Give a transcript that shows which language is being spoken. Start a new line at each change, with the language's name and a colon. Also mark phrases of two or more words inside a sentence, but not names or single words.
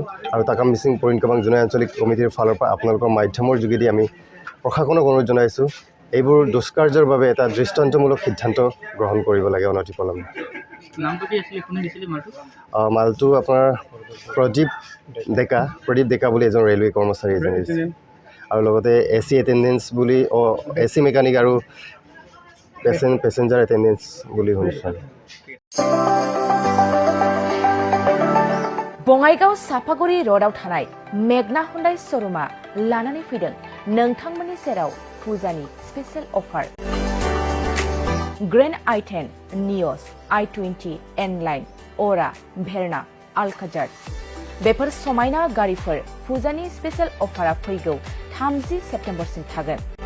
Assamese: আৰু তাকাম মিচিং পইণ্ট কেবাং জোনাই আঞ্চলিক কমিটিৰ ফালৰ পৰা আপোনালোকৰ মাধ্যমৰ যোগেদি আমি প্ৰশাসনক অনুৰোধ জনাইছোঁ এইবোৰ দুষ্কাৰ্যৰ বাবে এটা দৃষ্টান্তমূলক সিদ্ধান্ত গ্ৰহণ কৰিব লাগে অনতিপলমে। মালটো আপোনাৰ প্ৰদীপ ডেকা বুলি এজন ৰেলৱে কৰ্মচাৰী এজন দিছে আৰু লগতে AC এটেণ্ডেঞ্চ বুলি AC মেকানিক আৰু পেচেঞ্জাৰ এটেণ্ডেঞ্চ বুলি শুনিছোঁ।
Bodo: बङाइगाव साफागुरि र'डआव थानाय मेगना हुन्डाइ श'रुमा लानानै फैदों नोंथांमोननि सेराव फुजानि स्पेशेल अफार। ग्रेन्ड i10, नियस, i20, N-लाइन, अरा, भेरना, आल्काजार बेफोर समायना गारिफोर फुजानि स्पेशेल अफारा फैगौ 30 सेप्तेम्बरसिम थागोन।